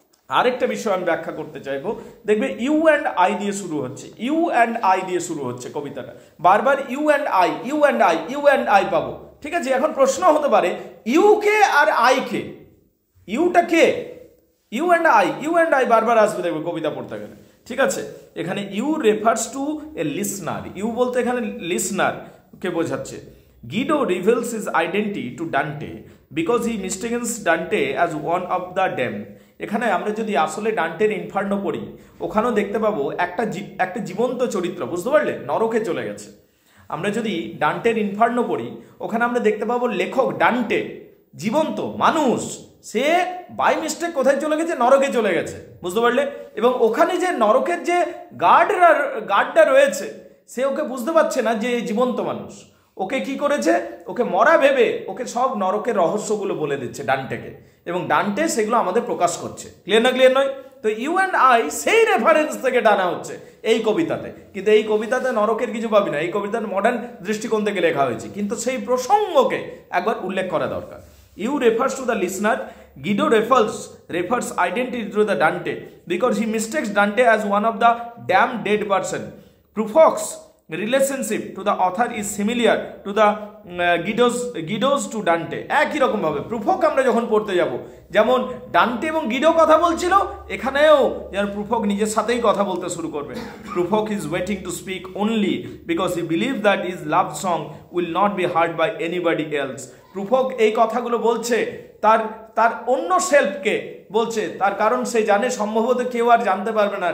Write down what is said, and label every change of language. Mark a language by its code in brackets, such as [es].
[bn] আরেকটা বিষয় আমি ব্যাখ্যা করতে চাইবো, দেখবে [en] you and I [bn] দিয়ে শুরু হচ্ছে, ইউ অ্যান্ড আই দিয়ে শুরু হচ্ছে কবিতাটা, বারবার you and I, you and I, you and I পাবো। ঠিক আছে, এখন প্রশ্ন হতে পারে you K আর I K? Yuta K? You and I বারবার আসবে দেখবে কবিতা পড়তে গেলে। ঠিক আছে, এখানে [en] you refers to a listener, [bn] you বলতে এখানে লিসনার কে বোঝাচ্ছে। [en] Guido reveals his identity to Dante because he mistakes Dante as one of the damned. [bn] এখানে আমরা যদি আসলে ডান্টের ইনফার্নো পড়ি, ওখানেও দেখতে পাবো একটা জীবন্ত চরিত্র, বুঝতে পারলে, নরকে চলে গেছে। আমরা যদি ডান্টের ইনফার্নো পড়ি, ওখানে আমরা দেখতে পাবো লেখক ডান্টে জীবন্ত মানুষ, সে [en] by mistake [bn] কোথায় চলে গেছে? নরকে চলে গেছে, বুঝতে পারলে। এবং ওখানে যে নরকের যে গার্ডটা রয়েছে, সে ওকে বুঝতে পারছে না যে জীবন্ত মানুষ। ওকে কি করেছে? ওকে মরা ভেবে ওকে সব নরকের রহস্যগুলো বলে দিচ্ছে ডান্টেকে, এবং ডান্টে সেগুলো আমাদের প্রকাশ করছে। ক্লিয়ার না? ক্লিয়ার নয়? তো ইউ অ্যান্ড আই সেই রেফারেন্স থেকে টানা হচ্ছে এই কবিতাতে, কিন্তু এই কবিতাতে নরকের কিছু পাবি না, এই কবিতার মডার্ন দৃষ্টিকোণ থেকে লেখা হয়েছে, কিন্তু সেই প্রসঙ্গকে একবার উল্লেখ করা দরকার। [en] You refers to the listener, Guido refers identity to the Dante because he mistakes Dante as one of the damned dead person. Prufrock's relationship to the author is similar to the Guido's to Dante. [bn] একই রকম ভাবে প্রুফক আমরা যখন পড়তে যাব, যেমন Dante এবং গিডো কথা বলছিল, এখানেও যেন প্রুফক নিজের সাথেই কথা বলতে শুরু করবে। [en] Prufrock is waiting to speak only because he believe that is love song will not be heard by anybody else. [bn] প্রুফক এই কথাগুলো বলছে তার অন্য সেলফকে বলছে, তার কারণ সে জানে সম্ভবত কেউ আর জানতে পারবে না।